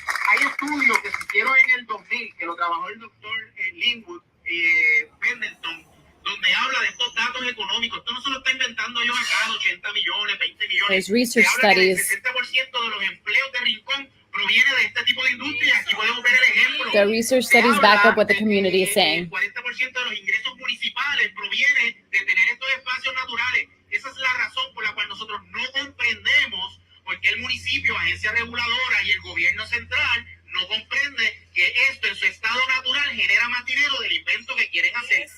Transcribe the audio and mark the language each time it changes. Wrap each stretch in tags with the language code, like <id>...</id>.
<es>Hay estudios que se hicieron en el 2000, que lo trabajó el doctor Linwood Pendleton, donde habla de estos datos económicos. Esto no se lo está inventando yo acá, 80 millones, 20 millones.</es> <en>There's research</en> <es>se habla</es> <en>studies.</en> <es>Que el 60% de los empleos de Rincón proviene de este tipo de industria. Aquí podemos ver el ejemplo.</es> <en>The research studies back up what the community is saying.</en> <es>El 40% de los ingresos municipales proviene de tener estos espacios naturales. Esa es la razón por la cual nosotros no comprendemos por qué el municipio, agencia reguladora y el gobierno central no comprende que esto en su estado natural genera más dinero del invento que quieren hacer.</es>